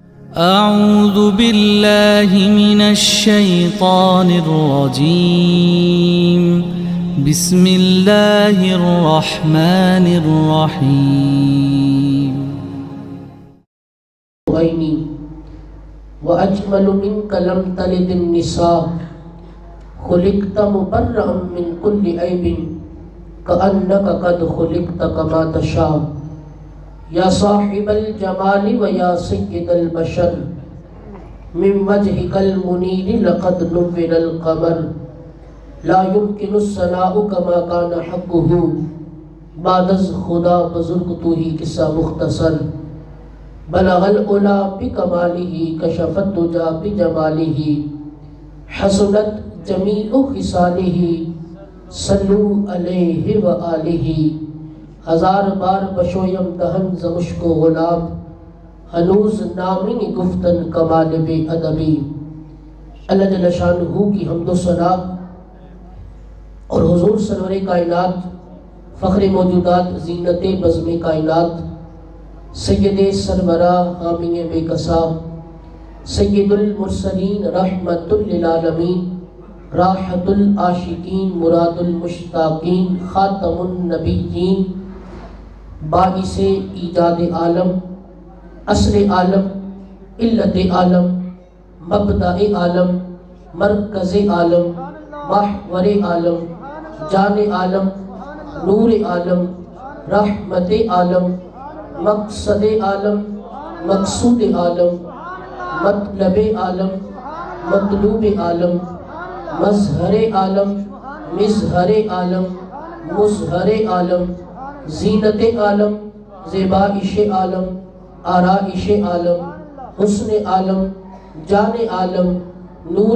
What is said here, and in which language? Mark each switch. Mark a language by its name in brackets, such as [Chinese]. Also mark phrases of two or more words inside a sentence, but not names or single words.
[Arabic] أعوذ بالله من الشيطان الرجيم بسم الله الرحمن الرحيم عيني وأجمل منك لم تلد النساء خلقت مبرأ من كل عيب كأنك قد خلقت كما تشاء یا صاحب الجمال و یا سید البشر من وجهك المنیر لقد نور القمر لا يمكن الثناء كما كان حقه [Persian] بعد از خدا بزرگ تو ہی قصہ مختصر [Arabic] بلغ العلا بکمالہ کشف الدجا بجمالہ حسنت جمیع خصالہ صلو علیہ وآلہ [Persian] ہزار بار بشویم دہن زمشک و غلاب ہنوز نامین گفتن کمال بے ادبی [Urdu] اللہ جل شانہ کی حمد و ثنا اور حضور سرور کائنات فخر موجودات زینت بزم کائنات سید سرورہ حامی بے کسا سید المرسلین رحمت للعالمین راحت العاشقین مراد المشتاقین خاتم النبیین باعث ایجاد عالم اصل عالم علت عالم مبدأ عالم مرکز عالم محور عالم جان عالم نور عالم رحمت عالم مقصد عالم مقصود عالم مطلب عالم مطلوب عالم مظہر عالم مظہر عالم مظہر عالم زینت عالم زیبائش عالم آرائش عالم حسن عالم جان عالم نور